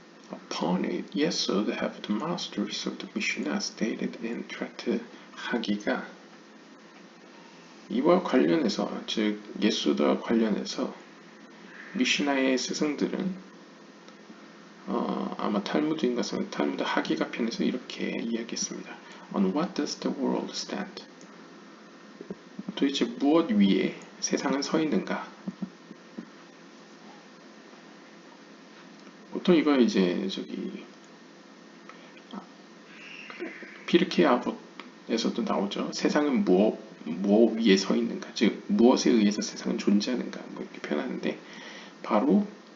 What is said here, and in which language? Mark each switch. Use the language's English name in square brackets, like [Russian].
[English] Upon it, yesod have the masters of the Mishnah stated in Tract 하기가. [Korean] 이와 관련해서, 즉 예소드와 관련해서 미슈나의 스승들은 아마 탈무드인 것은 탈무드 하기가 편에서 이렇게 이야기했습니다. [English] On what does the world stand? [Korean] 도대체 무엇 위에 세상은 서 있는가? 보통 이거 이제 피르케 아봇에서도 나오죠. 세상은 무엇 위에 서 있는가? 즉 무엇에 의해서 세상은 존재하는가? 뭐 이렇게 표현하는데, 바로